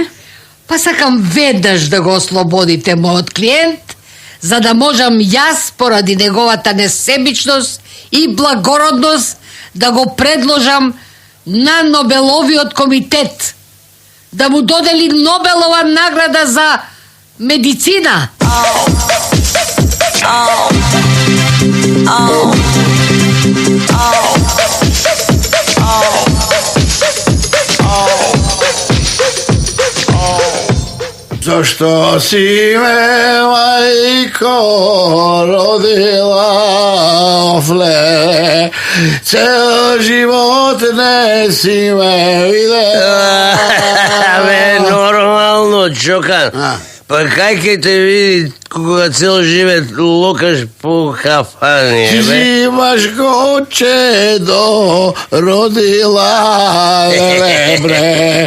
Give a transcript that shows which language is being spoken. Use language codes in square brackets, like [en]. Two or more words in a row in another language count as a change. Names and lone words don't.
[mk] Па сакам веднаш да го ослободите мојот клиент, за да можам јас, поради неговата несебичност и благородност, да го предложам на Нобеловиот комитет, да му додели Нобелова награда за медицина. То што си ме, мајко, родила офле, цео живот не си ме видела. Бе, нормално, Чокан. Па кај ке те види кога цел живет локаш по кафани, Ти бе? си имаш гоче до родила, бре.